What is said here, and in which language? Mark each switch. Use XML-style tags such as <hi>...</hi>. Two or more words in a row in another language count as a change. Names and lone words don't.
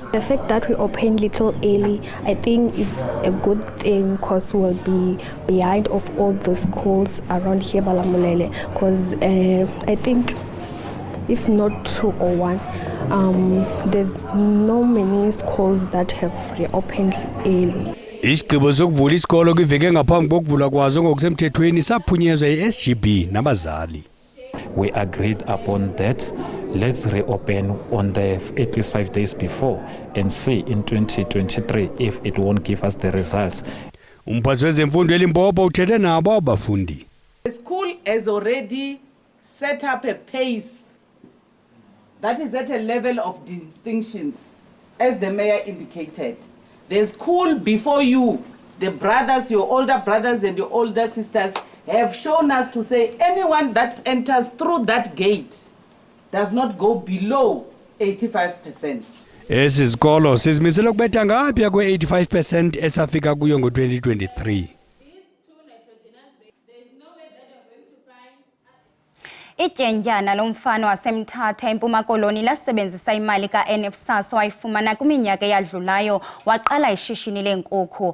<en>The fact that we opened little early, I think is a good thing because we'll be behind of all the schools around here, Balamulele, because I think if not 2 or 1, there's no many schools that have reopened early.</en> <xh>Isigqibo sokuvula isikolo kwiveke ngaphambi kokuvula kwazo ngokusemthethweni saphunyezwa iSGB nabazali.</xh> <en>We agreed upon that. Let's reopen on at least 5 days before and see in 2023 if it won't give us the results.</en> <xh>Umphathi wezemfundo eLimpopo uthethe nabo abafundi.</xh> <en>The school has already set up a pace that is at a level of distinctions, as the mayor indicated. The school before you, the brothers, your older brothers and your older sisters, have shown us to say anyone that enters through that gate does not go below 85%.</en> <xh>Esi sikolo sizimisela ukubetha ngapha kwe-85% esafika kuyo ngo-2023. Ityendyana lomfana waseMthatha eMpuma Koloni lasebenzisa imali ka-NSFAS wayifumana kwiminyaka eyadlulayo waqala ishishini leenkukhu.</xh>